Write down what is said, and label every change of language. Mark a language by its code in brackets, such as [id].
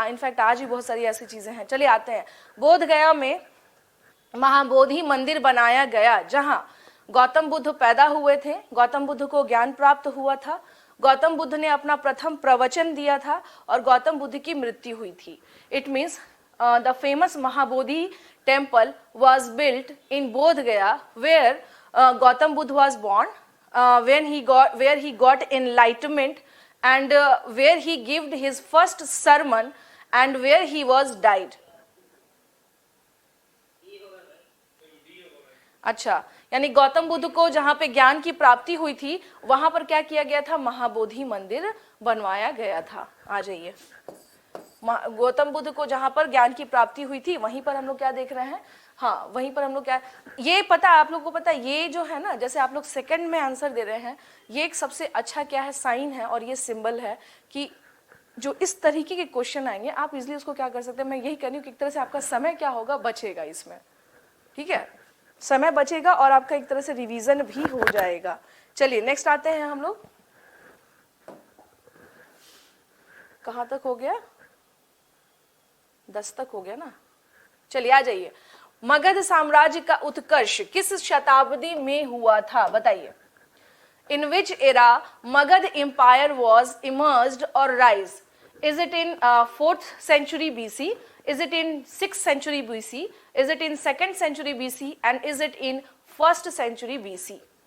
[hi] In fact आज भी बहुत सारी ऐसी चीजें हैं। चलिए आते हैं, बोध गया में महाबोधि मंदिर बनाया गया, जहां गौतम बुद्ध पैदा हुए थे, गौतम बुद्ध को ज्ञान प्राप्त हुआ था, गौतम बुद्ध ने अपना प्रथम प्रवचन दिया था और गौतम बुद्ध की मृत्यु हुई थी। [en] It means the famous Mahabodhi temple was built in Bodh Gaya, where Gautam Buddha was born, where he got enlightenment, and where he gave his first sermon, and where he was died. [hi] अच्छा, यानी गौतम बुद्ध को जहां पे ज्ञान की प्राप्ति हुई थी, वहां पर क्या किया गया था? महाबोधि मंदिर बनवाया गया था। आ जाइए, गौतम बुद्ध को जहां पर ज्ञान की प्राप्ति हुई थी, वहीं पर हम लोग क्या देख रहे हैं? हाँ, वहीं पर हम लोग क्या, ये पता है आप लोग को? पता है ये जो है ना, जैसे आप लोग सेकंड में आंसर दे रहे हैं, ये एक सबसे अच्छा क्या है? साइन है, और ये सिंबल है कि जो इस तरीके के क्वेश्चन आएंगे, आप इजिली उसको क्या कर सकते हैं? मैं यही कह रही हूँ कि एक तरह से आपका समय क्या होगा? बचेगा इसमें। ठीक है, समय बचेगा और आपका एक तरह से रिवीजन भी हो जाएगा। चलिए नेक्स्ट आते हैं हम लोग। कहाँ तक हो गया? 10 तक हो गया ना? चलिए आ जाइए। मगध साम्राज्य का उत्कर्ष किस शताब्दी में हुआ था? बताइए। [en] In which era Magadha empire was emerged और rise? Is it in 4th century BC? Is it in 6th century BC? Is it in 2nd century BC? And is it in 1st century BC?